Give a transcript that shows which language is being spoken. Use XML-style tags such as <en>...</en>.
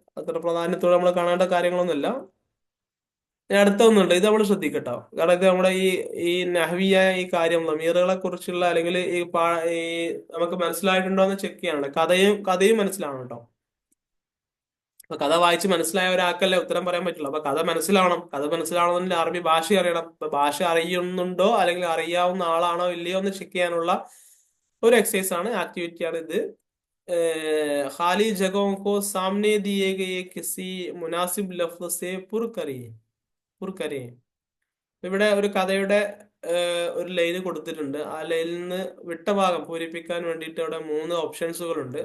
<ml>അത്ര പ്രാധാന്യത്തോടെ നമ്മൾ കാണേണ്ട കാര്യങ്ങളൊന്നുമില്ല. ഇനി അടുത്ത ഒന്നുണ്ട്, ഇത് നമ്മൾ ശ്രദ്ധിക്കട്ടോ, കാരണം ഇത് നമ്മുടെ ഈ നഹ്വിയ ഈ കാര്യം ലമീറുകളെ കുറിച്ചുള്ള അല്ലെങ്കിൽ ഈ നമുക്ക് മനസ്സിലായിട്ടുണ്ടോ എന്ന് ചെക്ക് ചെയ്യാനുണ്ട്. കഥയും മനസ്സിലാവണം കേട്ടോ. അപ്പൊ കഥ വായിച്ച് മനസ്സിലായ ഒരാൾക്കല്ലേ ഉത്തരം പറയാൻ പറ്റുള്ളൂ. അപ്പൊ കഥ മനസ്സിലാവണം. കഥ മനസ്സിലാവണമെങ്കിൽ അറബി ഭാഷ അറിയണം. അപ്പൊ ഭാഷ അറിയുന്നുണ്ടോ അല്ലെങ്കിൽ അറിയാവുന്ന ആളാണോ ഇല്ലയോ എന്ന് ചെക്ക് ചെയ്യാനുള്ള ഒരു എക്സസൈസ് ആണ്, ആക്ടിവിറ്റി ആണ് ഇത്.</ml> <hi>खाली जगहों को सामने दिए गए किसी मुनासिब लफ्ज से पुर करें.</hi> <ml>ഇവിടെ ഒരു കഥയുടെ ഒരു ലൈന് കൊടുത്തിട്ടുണ്ട്. ആ ലൈനിൽ നിന്ന് വിട്ട ഭാഗം പൂരിപ്പിക്കാൻ വേണ്ടിയിട്ട് അവിടെ 3 ഓപ്ഷൻസുകളുണ്ട്.</ml>